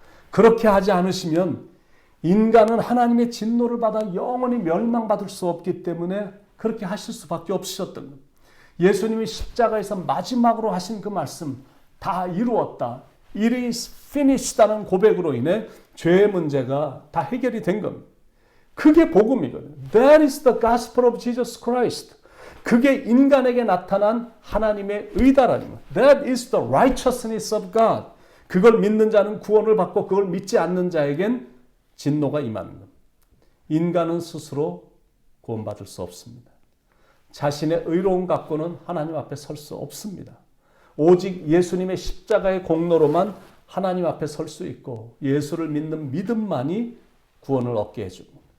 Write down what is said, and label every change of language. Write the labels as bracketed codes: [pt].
[ko] 그렇게 하지 않으시면 인간은 하나님의 진노를 받아 영원히 멸망받을 수 없기 때문에 그렇게 하실 수밖에 없으셨던 것. 예수님이 십자가에서 마지막으로 하신 그 말씀, 다 이루었다. [en] It is finished [ko] 라는 고백으로 인해 죄의 문제가 다 해결이 된 겁니다. 그게 복음이거든요. [en] That is the gospel of Jesus Christ. [ko] 그게 인간에게 나타난 하나님의 의다라는 것. [en] That is the righteousness of God. [ko] 그걸 믿는 자는 구원을 받고 그걸 믿지 않는 자에겐 진노가 임하는 겁니다. 인간은 스스로 구원받을 수 없습니다. 자신의 의로움 갖고는 하나님 앞에 설 수 없습니다. 오직 예수님의 십자가의 공로로만 하나님 앞에 설 수 있고 예수를 믿는 믿음만이 구원을 얻게 해줍니다.